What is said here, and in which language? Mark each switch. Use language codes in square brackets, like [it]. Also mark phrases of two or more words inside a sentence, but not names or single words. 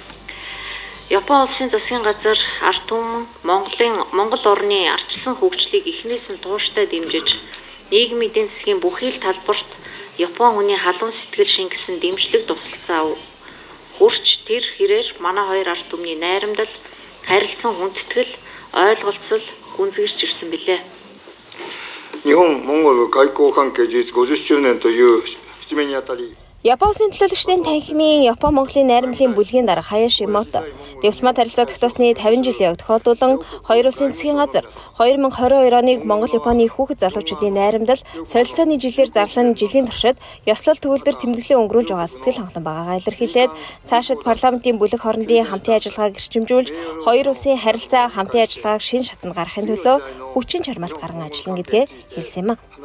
[mn] Япон улсын засгийн газар ард түмэн Монгол орны ардчилсан хөгжлийг эхнээс нь тууштай дэмжиж, нийгмийн эдийн засгийн бүхий л талбарт Япон хүний халуун сэтгэл шингэсэн дэмжлэг тусалцаа хүрч тэр хэрээр манай хоёр ард түмний найрамдал, харилцан хүндэтгэл, ойлголцол гүнзгийрч ирсэн билээ. [ja] 日本モンゴル外交関係樹立50周年という節目にあたり [mn] Японы төлөөлөгчдийн танхимын Япон-Монголын найрамдлын бүлгийн дарга Хаяшимото дипломат харилцаа тогтоосны 50 жилийн өг тохиолдуулан хоёр улсын засгийн газар 2022 оныг Монгол-Японы хүүхэд залуучуудын найрамдал солилцооны жилээр зарлан жилийн туршид ёслол төгөлдөр тэмдэглэн өнгөрүүлж байгаа сэтгэл хангалуун байгаагаа илэрхийлээд цаашид парламентын бүлэг хоорондын хамтын ажиллагааг эрчимжүүлж хоёр улсын харилцаа хамтын ажиллагааг шинэ шатанд гаргахын төлөө хүчин чармаалт гарган ажиллана гэдгээ хэлсэн юм а.